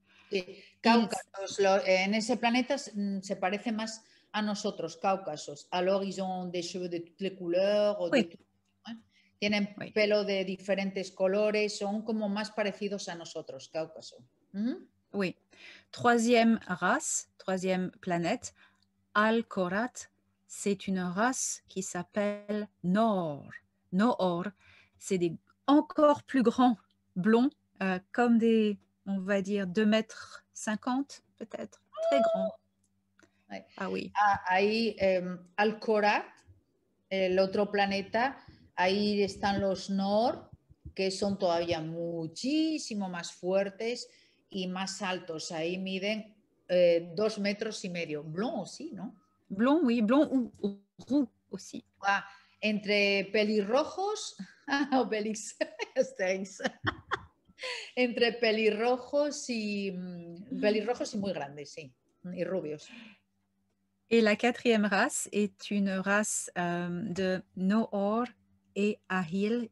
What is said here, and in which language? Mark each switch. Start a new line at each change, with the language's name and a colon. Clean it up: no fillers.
Spanish: Sí, Cáucasos, en ese planeta se parece más a nosotros, Cáucasos.
French: Alors, ils ont des cheveux de toutes les couleurs. Oui.
Spanish: De tienen pelo de diferentes colores, son como más parecidos a nosotros, Cáucaso.
French: Oui. Troisième race, troisième planète, Al-Korat, c'est une race qui s'appelle Noor. Noor, c'est des encore plus grands blonds, comme des, on va dire, 2,50 m peut-être, très grands. Ouais. Ah oui.
Spanish: Ahí, Al-Korat, el otro planeta, ahí están los Noor, que son todavía muchísimo más fuertes y más altos. Ahí miden 2,5 metros.
French: Blond aussi,
Spanish: ¿no?
French: Blond, oui, blond ou roux aussi.
Spanish: Ah, entre pelirrojos, Obélix, entre pelirrojos y muy grandes, sí, y rubios.
French: Et la quatrième race est une race de Noor et Ahil.